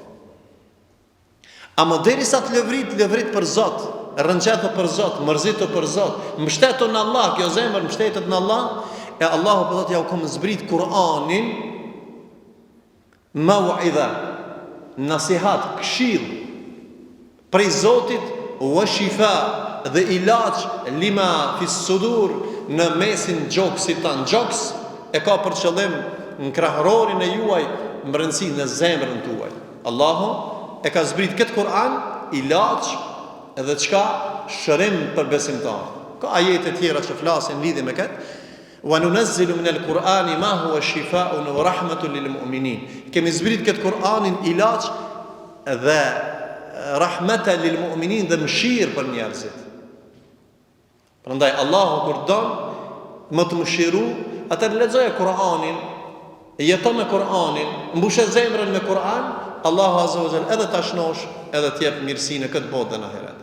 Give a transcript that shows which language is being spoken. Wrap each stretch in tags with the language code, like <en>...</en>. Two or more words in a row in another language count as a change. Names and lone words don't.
<sq>Ama derisa të levrit për Zot, rënqetë për Zot, mërzitë për Zot, mbështetu në Allah, kjo zemër mbështetet në Allah, e Allahu për thotë ja u kom zbrit Kur'anin, mau'idha, nasihat, këshill prej Zotit,</sq> <ar>وشفاء</ar> <sq>dhe ilaç</sq> <ar>لما في الصدور,</ar> <sq>në mesin gjoksit tanë. Gjoks e ka për qëllim në krahërorin e juaj, më rëndësi në zemrën tuaj. Allahu e ka zbrit këtë Kur'an, ilaç edhe çka shërim për besimtar. Ka ajete tjera që flasin lidhje me këtë.</sq> <ar>ونُنزّل من القرآن ما هو شفاء ورحمة للمؤمنين.</ar> <sq>Kemi zbrit këtë Kur'anin ilaç dhe</sq> <ar>رحمة للمؤمنين,</ar> <sq>dhe mëshirë për njerëzit. Prandaj Allahu kur don më të mëshiru, atë lexoje Kur'anin, jeton me Kur'anin, mbushe zemrën me Kur'an, Allahu</sq> <ar>عز وجل</ar> <sq>edhe ta shnosh, edhe të jep mirësinë në këtë botë dhe në ahiret.</sq>